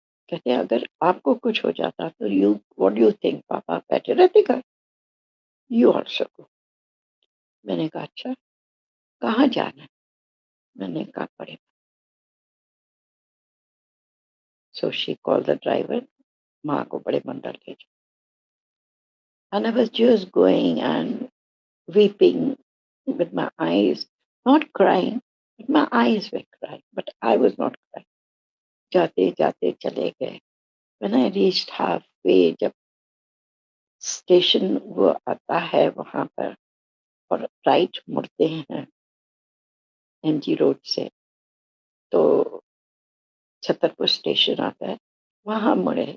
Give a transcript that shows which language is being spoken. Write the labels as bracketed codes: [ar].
[hi] कहते हैं अगर आपको कुछ हो जाता तो [en] you what do you think, [hi] पापा बैठे रहते घर, [en] You also go. [hi] मैंने कहा अच्छा, कहाँ जाना है? मैंने कहा बड़े। [en] so she call the driver, [hi] माँ को बड़े मंदिर ले जाओ। [en] And I was just going and weeping with my eyes, not crying, but my eyes were crying, but I was not crying. [hi] जाते जाते चले गए। [en] When I reached halfway, [hi] जब स्टेशन वो आता है वहां पर और राइट मुड़ते हैं एमजी रोड से, तो छतरपुर स्टेशन आता है, वहां मुड़े।